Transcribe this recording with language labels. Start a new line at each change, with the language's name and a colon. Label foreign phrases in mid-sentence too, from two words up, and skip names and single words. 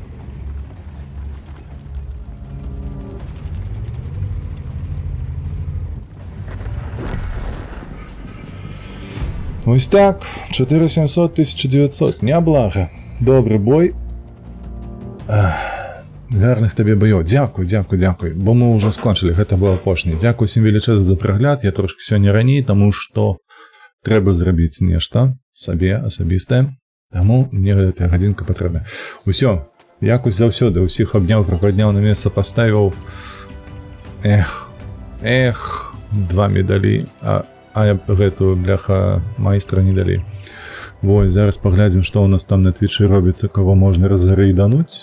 Belarusian: Ось так, 4700, 1900, няблага.
Ukrainian: Добрий бой. Гарних тобі бойов. Дякую. Бо ми вже скончили,
Belarusian: гэта было апошняе.
Ukrainian: Дякую всім величезна за прагляд. Я трошки сьогодні раней, тому що треба зробити
Belarusian: нешта собі асабістае. Тому мне гэтая гадзінка патрэбна. Усё, якось заўсёды, усіх абняў, пракладняў, на месца паставіў. Эх, 2 медалі, а гэтую, бляха, майстра не далі. Вось, зараз паглядзім, што ў нас там на твічы робіцца, кого можна разрэйдануць.